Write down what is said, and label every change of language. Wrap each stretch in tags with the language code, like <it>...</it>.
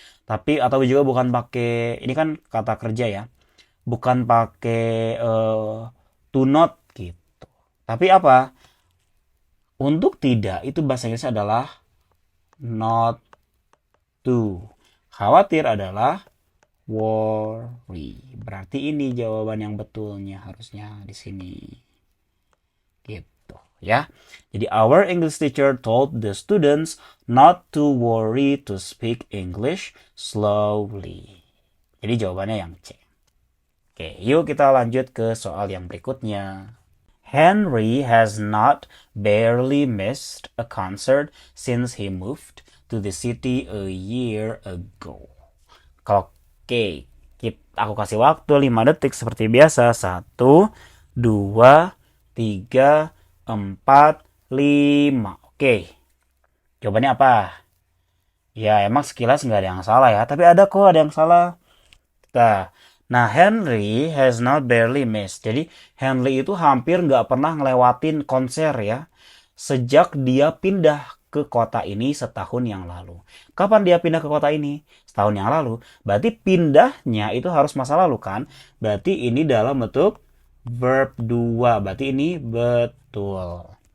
<id>Tapi atau juga bukan pakai, ini kan kata kerja ya, bukan pakai</id> <en>to not</en> <id>gitu. Tapi apa? Untuk tidak itu bahasa Inggrisnya adalah not to. Khawatir adalah worry. Berarti ini jawaban yang betulnya harusnya di sini. Gitu ya. Jadi</id> <en>our English teacher told the students not to worry to speak English slowly.</en> <id>Jadi jawabannya yang C. Oke, yuk kita lanjut ke soal yang berikutnya.</id> <en>Henry has not barely missed a concert since he moved to the city a year ago.</en> <id>Oke, aku kasih waktu 5 detik seperti biasa. 1, 2, 3, 4, 5. Oke, jawabannya apa? Ya, emang sekilas nggak ada yang salah ya. Tapi ada yang salah. Nah,</id> <en>Henry has not barely missed.</en> <id>Jadi, Henry itu hampir nggak pernah ngelewatin konser ya. Sejak dia pindah ke kota ini setahun yang lalu. Kapan dia pindah ke kota ini? Setahun yang lalu. Berarti pindahnya itu harus masa lalu kan? Berarti ini dalam bentuk verb 2. Berarti ini betul.</id>